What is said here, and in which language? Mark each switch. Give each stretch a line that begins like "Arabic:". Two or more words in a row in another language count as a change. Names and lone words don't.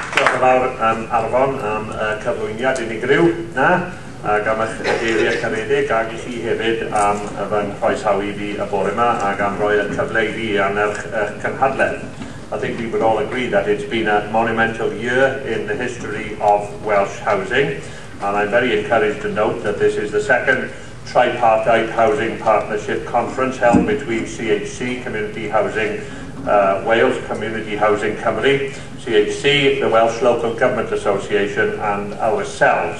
Welsh: yn fawr Arfon am cyflwyniad unigryw na, ac am eich geiriau caredig, ac i chi hefyd am fy nghroesawu fi y bore yma, ac am roi y cyfle i fi am eich cynhadledd.
English: I think we would all agree that it's been a monumental year in the history of Welsh housing, and I'm very encouraged to note that this is the second tripartite housing partnership conference held between CHC, Community Housing Wales, Community Housing Cymru, CHC, the Welsh Local Government Association and ourselves.